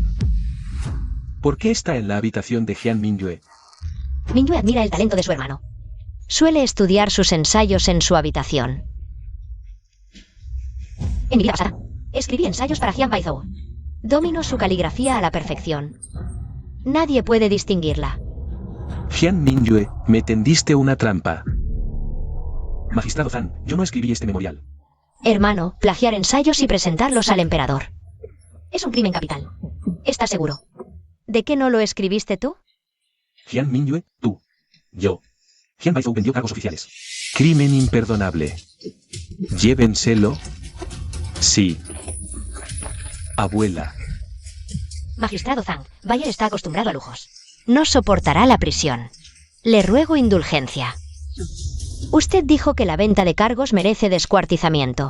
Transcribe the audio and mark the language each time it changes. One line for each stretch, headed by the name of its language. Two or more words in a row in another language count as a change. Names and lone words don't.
Spanish: ¿Por qué está en la habitación de Jian Mingyue? Mingyue admira el talento de su hermano. Suele estudiar sus ensayos en su habitación. En mi vida pasada, escribí ensayos para Jian Baizhou. Domino su caligrafía a la perfección. Nadie puede distinguirla. Jian Mingyue, me tendiste una trampa. Magistrado Zhang, yo no escribí este memorial. Hermano, plagiar ensayos y presentarlos al emperador. Es un crimen capital. ¿Estás seguro? ¿De qué no lo escribiste tú? Jian Mingyue, tú. Yo. Jian Baizhou vendió cargos oficiales. Crimen imperdonable. Llévenselo. Sí. Abuela. Magistrado Zhang, Bayer está acostumbrado a lujos. No soportará la prisión. Le ruego indulgencia. Usted dijo que la venta de cargos merece descuartizamiento.